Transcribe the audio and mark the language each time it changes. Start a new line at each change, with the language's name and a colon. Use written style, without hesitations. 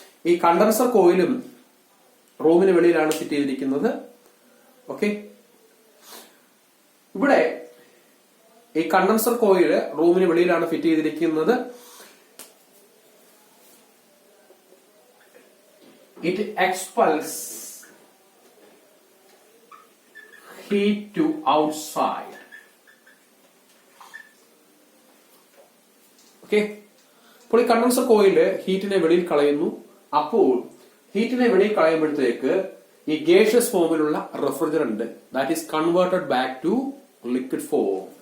Malayalam: ഈ കണ്ടൻസർ കോയിലും റൂമിന് വെളിയിലാണ് ഫിറ്റ് ചെയ്തിരിക്കുന്നത്. ഓക്കെ, ഇവിടെ ഈ കണ്ടൻസർ കോയിൽ റൂമിന് വെളിയിലാണ് ഫിറ്റ് ചെയ്തിരിക്കുന്നത്.
English: It expels heat to outside.
Malayalam: Okay, അപ്പോൾ ഈ കണ്ടൻസർ കോയിൽ ഹീറ്റിനെ വെളിയിൽ കളയുന്നു. അപ്പോൾ ഹീറ്റിനെ വെളിയിൽ കളയുമ്പോഴത്തേക്ക് ഈ ഗേഷ്യസ് ഫോമിലുള്ള refrigerant
English: That is converted back to liquid form.